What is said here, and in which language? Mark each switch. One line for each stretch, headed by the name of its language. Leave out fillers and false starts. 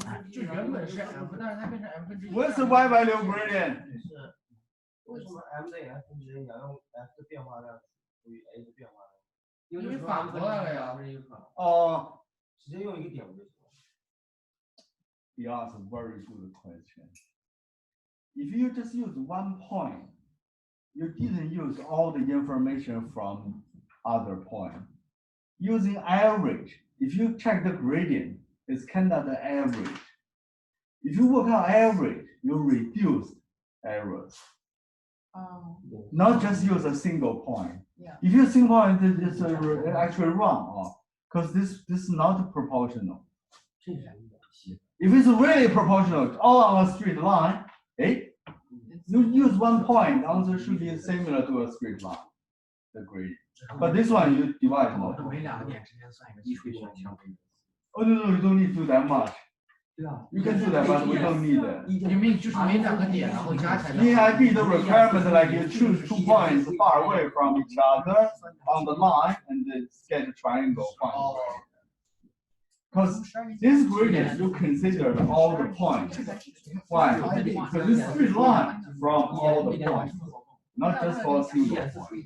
Chinese: 就原本是 M， 但是它变成 M 分之一。
English: What's the y value gradient?
Chinese: 为什么 m 等于 f 分之 a 要用 f 的变化量除以 a 的变化量？因为反过来了呀。
English: Oh,
Chinese: 直接用一个点不就行了？
English: you asked a very good question. If you just use 1 point, you didn't use all the information from other point. Using average, if you check the gradient, it's kind of the average. If you work out average, you reduce errors. Not just use a single point. Yeah. If you single point, it's actually wrong, because this is not proportional. If it's really proportional, all on a straight line, you use 1 point, answer should be similar to a straight line, the gradient. But this one you divide more.
Chinese: 每2个点之间算一个基数项。
English: Oh no, you don't need to do that much.
Chinese: 对啊。
English: You can do that, but we don't need it.
Chinese: 你们就是每2个点，然后加起来。
English: In IB, the requirement like you choose 2 points far away from each other on the line and then get a triangle. Because this gradient, you consider all the points. Why? Because this straight line from all the points, not just for a single point.